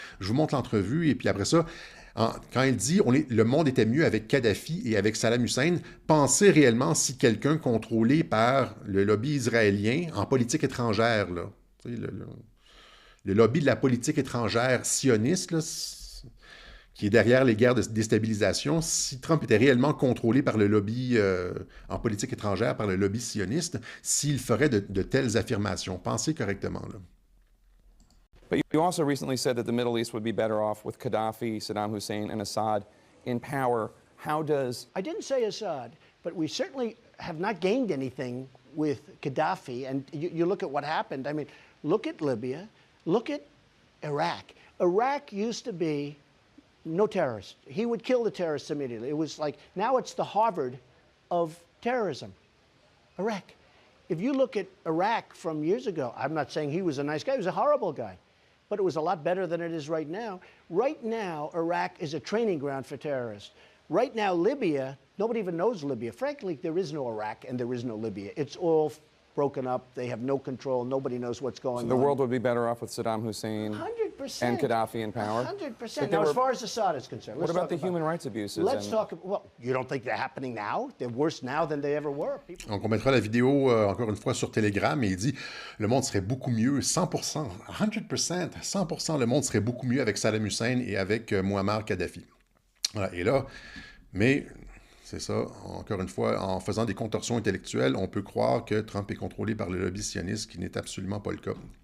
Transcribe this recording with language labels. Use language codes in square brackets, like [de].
[fr] Je vous montre l'entrevue, et puis après ça, quand il dit le monde était mieux avec Kadhafi et avec Saddam Hussein, pensez réellement si quelqu'un contrôlé par le lobby israélien en politique étrangère, là, le lobby de la politique étrangère sioniste, là, qui est derrière les guerres de déstabilisation, si Trump était réellement contrôlé par le lobby en politique étrangère, par le lobby sioniste, s'il ferait de telles affirmations. Pensez correctement, là. [en] But you also recently said that the Middle East would be better off with Gaddafi, Saddam Hussein, and Assad in power. How does... I didn't say Assad, but we certainly have not gained anything with Gaddafi. And you look at what happened. I mean, look at Libya. Look at Iraq. Iraq used to be no terrorists. He would kill the terrorists immediately. It was like, now it's the Harvard of terrorism. Iraq. If you look at Iraq from years ago, I'm not saying he was a nice guy, he was a horrible guy. But it was a lot better than it is right now. Right now, Iraq is a training ground for terrorists. Right now, Libya, nobody even knows Libya. Frankly, there is no Iraq and there is no Libya. It's all broken up. They have no control. Nobody knows what's going on. So the world would be better off with Saddam Hussein 100%. and Gaddafi in power? 100%. Now, as far as Assad is concerned, what about the human rights abuses? Let's talk. Well, you don't think they're happening now? They're worse now than they ever were. [fr] Donc, on mettra la vidéo, encore une fois, sur Telegram, et il dit « Le monde serait beaucoup mieux, 100%, 100%, 100%, le monde serait beaucoup mieux avec Saddam Hussein et avec Muammar Kadhafi. » Voilà, et là, mais... C'est ça, encore une fois, en faisant des contorsions intellectuelles, on peut croire que Trump est contrôlé par le lobby sioniste, ce qui n'est absolument pas le cas.